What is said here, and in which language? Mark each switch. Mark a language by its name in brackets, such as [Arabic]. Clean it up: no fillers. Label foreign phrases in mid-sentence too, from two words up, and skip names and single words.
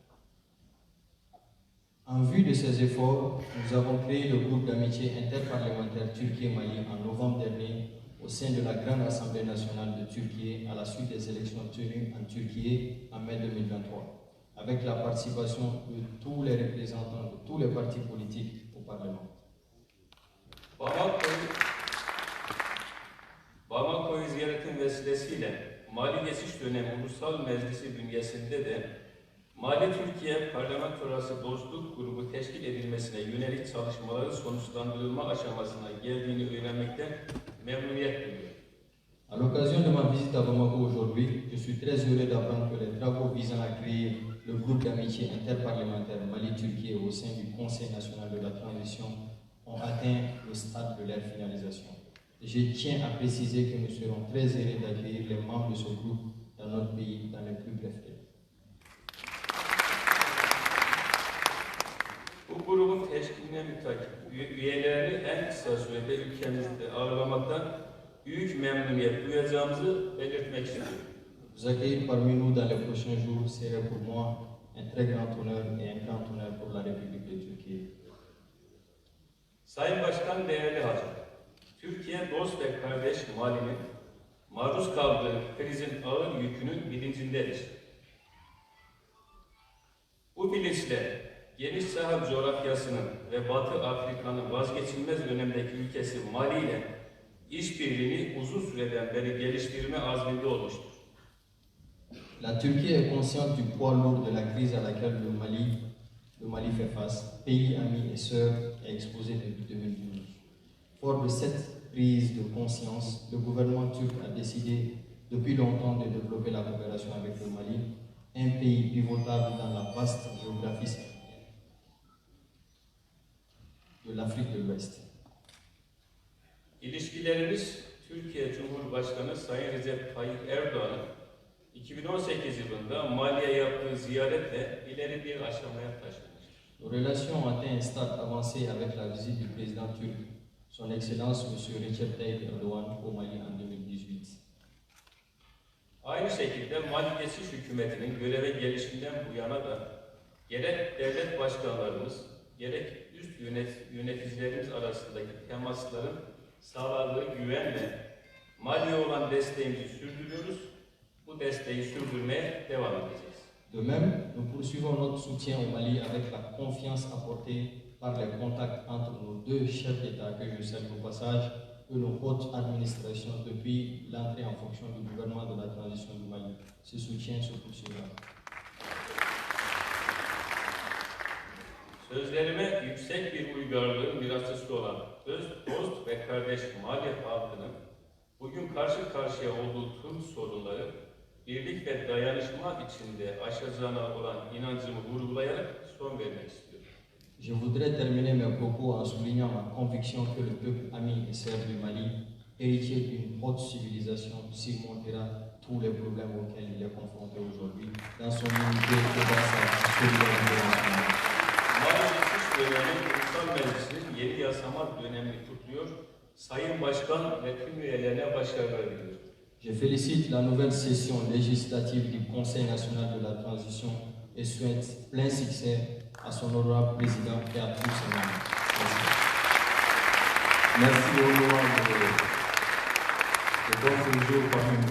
[French] En vue de ces efforts, nous avons créé le groupe d'amitié interparlementaire Turquie-Mali en novembre dernier au sein de la Grande Assemblée nationale de Turquie à la suite des élections tenues en Turquie en mai 2023, avec la participation de tous les représentants de tous les partis politiques au Parlement. [Turkish] Bamako'yu ziyaretin vesilesiyle Mali Geçiş Dönemi Ulusal Meclisi bünyesinde de Mali-Türkiye Parlamentolar Dostluk Grubu teşkil edilmesine yönelik çalışmaların sonuçlandırılma aşamasına geldiğini öğrenmekten memnuniyet duyuyorum. [French] À l'occasion de ma visite à Bamako aujourd'hui, je suis très heureux d'apprendre que les travaux visant à créer le groupe d'amitié interparlementaire Mali-Turquie au sein du Conseil national de la transition ont atteint le stade de leur finalisation. Je tiens à préciser que nous serons très heureux d'accueillir les membres de ce groupe dans notre pays dans les plus brefs délais. [Turkish] Bu grubun teşkiline mütakip üyelerini en kısa sürede ülkemizde ağırlamaktan büyük memnuniyet duyacağımızı belirtmek istiyorum. [French] Vous accueillir parmi nous dans les prochains jours serait pour moi un très grand honneur et un grand honneur pour la République de Turquie. [Turkish] Sayın Başkan, değerli hacı, Türkiye dost ve kardeş Mali'nin maruz kaldığı krizin ağır yükünün bilincindedir. Bu bilinçle geniş Sahel coğrafyasının ve Batı Afrika'nın vazgeçilmez önemdeki ülkesi Mali ile işbirliğini uzun süreden beri geliştirme azminde olmuştur. [French] La Turquie est consciente du poids lourd de la crise à laquelle le Mali fait face, pays ami et sœur est exposé depuis 2012. Fort de cette prise de conscience, le gouvernement turc a décidé depuis longtemps de développer la coopération avec le Mali, un pays pivotal dans la vaste géographie sahélienne de l'Afrique de l'Ouest. [Turkish] İlişkilerimiz Türkiye Cumhurbaşkanı Sayın Recep Tayyip Erdoğan'ın 2018 yılında Mali'ye yaptığı ziyaretle ileri bir aşamaya taşınmıştır. [French] Nos relations ont atteint un stade avancé avec la visite du président turc, Son Excellence M. Recep Tayyip Erdoğan au Mali en 2018. [Turkish] Aynı şekilde Mali Geçiş Hükümeti'nin göreve gelişinden bu yana da gerek devlet başkanlarımız, gerek üst yöneticilerimiz arasındaki temasların sağladığı güvenle Mali'ye olan desteğimizi sürdürüyoruz. Bu desteği sürdürmeye devam edeceğiz. [French] De même, nous poursuivons notre soutien au Mali avec la confiance apportée par les contacts entre nos deux chefs d'État que je salue au passage et nos hautes administrations depuis l'entrée en fonction du gouvernement de la transition du Mali. Ce soutien se poursuivra. [Turkish] Sözlerime yüksek bir uygarlığın mirasçısı olan dost ve kardeş Mali halkının bugün karşı karşıya olduğu tüm sorunları birlik ve dayanışma içinde aşacağına olan inancımı vurgulayarak son vermek istiyorum. [French] Je voudrais terminer mes propos en soulignant ma conviction que le peuple ami et sœur du Mali, héritier d'une haute civilisation, surmontera tous les problèmes auxquels il est confronté aujourd'hui dans son unité et dans sa solidarité nationale. [Turkish] Mali Geçiş Dönemi Ulusal Meclisi'nin yeni yasama dönemini kutluyor. Sayın Başkan ve tüm üyelerine başarılar diliyorum. [French] Je félicite la nouvelle session législative du Conseil national de la transition et souhaite plein succès à son honorable président et à tous ses membres. Merci honorable de votre séjour parmi nous.